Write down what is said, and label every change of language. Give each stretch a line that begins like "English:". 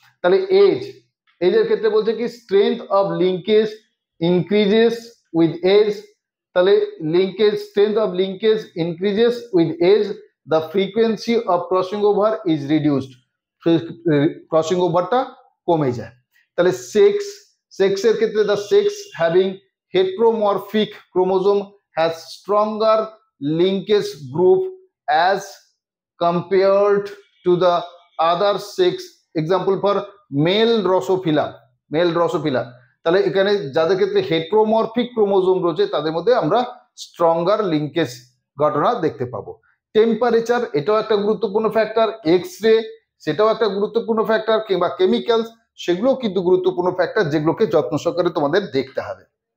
Bangla: তাহলে এজের ক্ষেত্রে বলছে কি
English: Strength of linkage increases with age. তাহলে linkage strength of linkage increases with age, the frequency of crossing over is reduced,
Bangla: crossing ওভারটা কমে যায়। তাহলে সেক্সের ক্ষেত্রে
English: The sex having heteromorphic chromosome has stronger linkage group as compared to the other sex, example for male Drosophila।
Bangla: তাহলে এখানে যাদের ক্ষেত্রে হেটেরোমরফিক chromosome রয়েছে তাদের মধ্যে আমরা স্ট্রঙ্গার লিঙ্কেজ ঘটনা দেখতে পাবো। টেম্পারেচার, এটাও একটা গুরুত্বপূর্ণ ফ্যাক্টর। এক্স-রে, সেটাও একটা গুরুত্বপূর্ণ ফ্যাক্টর। কিংবা কেমিক্যালস, সেগুলোও কিন্তু গুরুত্বপূর্ণ ফ্যাক্টর, যেগুলোকে যত্ন সহকারে তোমাদের দেখতে হবে।